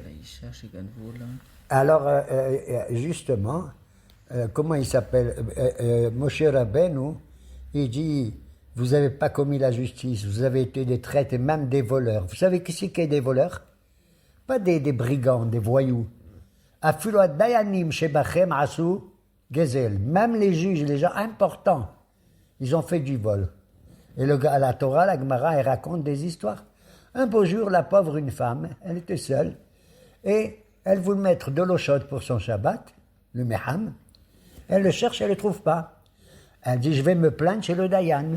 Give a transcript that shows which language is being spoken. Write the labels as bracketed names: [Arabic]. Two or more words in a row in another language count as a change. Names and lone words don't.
[French] Alors, justement, comment il s'appelle? Moshe Rabbeinu, il dit, vous n'avez pas commis la justice, vous avez été des traîtres et même des voleurs. Vous savez qui c'est des voleurs? Pas des brigands, des voyous. [Hebrew] אפילו דיינים שבכם עשו גזל. [French] Même les juges, les gens importants, ils ont fait du vol. Et la Torah, la Gemara, elle raconte des histoires. Un beau jour, la pauvre, une femme, elle était seule, et elle voulait mettre de l'eau chaude pour son Shabbat, le Meham. Elle le cherche, elle ne le trouve pas. Elle dit, je vais me plaindre chez le Dayan.